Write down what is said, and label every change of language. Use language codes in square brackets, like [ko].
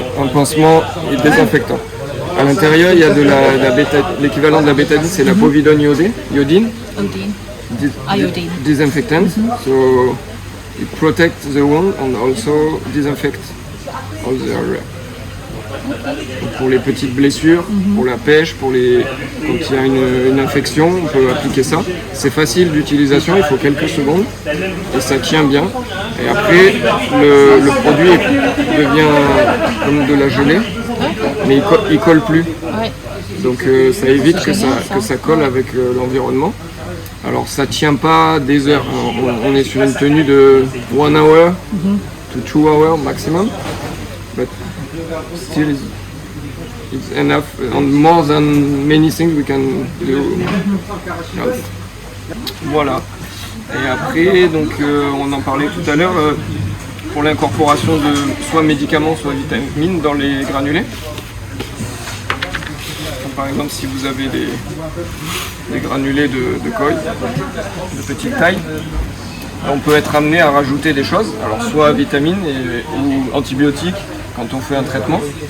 [fr] un pansement et désinfectant. À l'intérieur, il y a de l'équivalent de la bétadine, c'est la povidone iodine, Odine. dis- [en] Iodine. disinfectant. So it protects the wound and also disinfect all the area. [fr] Donc, pour les petites blessures, pour la pêche, quand il y a une infection, on peut appliquer ça. C'est facile d'utilisation, il faut quelques secondes et ça tient bien. Et après, le produit devient comme de la gelée, mais il colle plus. Ouais. Donc ça évite que ça colle avec l'environnement. Alors ça tient pas des heures, on est sur une tenue de [en] 1 hour to 2 hours maximum. But still it's enough and more than many things we can do. [fr] Voilà. Et après, donc on en parlait tout à l'heure, pour l'incorporation de soit médicaments, soit vitamines dans les granulés. Donc, par exemple, si vous avez des granulés de koi de petite taille, on peut être amené à rajouter des choses, alors soit vitamines ou antibiotiques quand on fait un traitement.